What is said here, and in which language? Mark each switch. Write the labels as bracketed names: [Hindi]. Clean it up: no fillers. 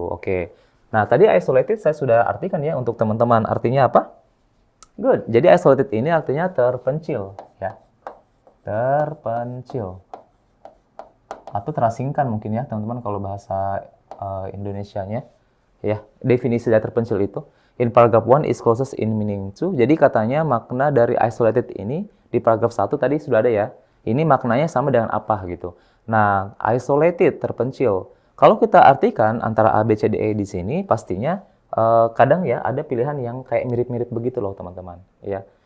[Indonesian] Oke. Nah, tadi isolated saya sudah artikan ya untuk teman-teman. Artinya apa? Good. Jadi isolated ini artinya terpencil ya. Terpencil. Atau terasingkan mungkin ya, teman-teman kalau bahasa Indonesianya. Ya, definisi dari terpencil itu. [English] In paragraph 1 is closest in meaning to. [Indonesian] Jadi katanya makna dari isolated ini di paragraf 1 tadi sudah ada ya. Ini maknanya sama dengan apa gitu. Nah, isolated, terpencil. Kalau kita artikan antara A, B, C, D, E di sini, pastinya kadang ya ada pilihan yang kayak mirip-mirip begitu loh teman-teman. Ya.